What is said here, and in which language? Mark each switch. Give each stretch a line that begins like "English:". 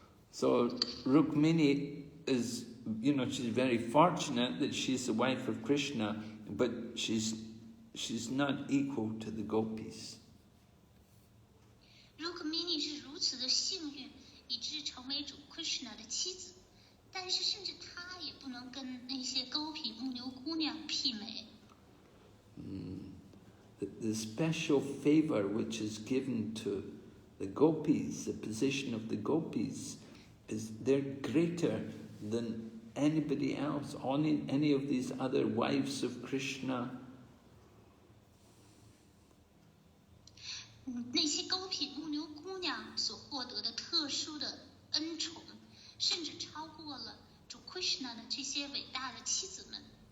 English: So Rukmini is, she's very fortunate that she's the wife of Krishna, but she's not equal to the gopis.
Chinese: Rukmini 是如此的幸运，以致成为主 Krishna 的妻子，但是甚至她也不能跟那些勾皮牧牛姑娘媲美。
English: The special favor which is given to the gopis, the position of the gopis, is they're greater than anybody else, any of these other wives of Krishna.
Chinese: 那些勾皮牧牛姑娘所获得的特殊的恩宠，甚至超过了主 Krishna 的这些伟大的妻子们。